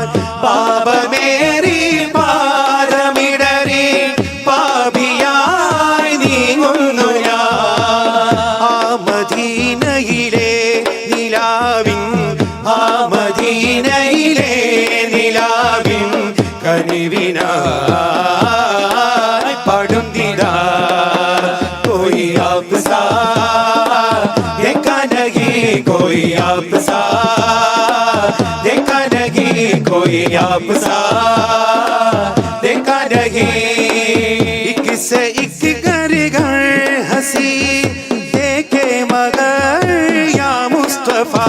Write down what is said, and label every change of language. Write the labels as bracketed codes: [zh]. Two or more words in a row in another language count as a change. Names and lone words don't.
[ml] പാപമേറി പാദമിടറി പാപിയായി നീങ്ങുന്നു ഞാൻ. ആ മദീനയിലെ നിലാവിൻ, ആ മദീനയിലെ നിലാവിൻ കനിവിനായി പാടുന്നിതാ. [hi] कोई आप सा देखा नहीं, कोई आप सा देखा नहीं, कोई आप सा देखा नहीं. एक से एक घर घर हंसी देखे मगर या मुस्तफा.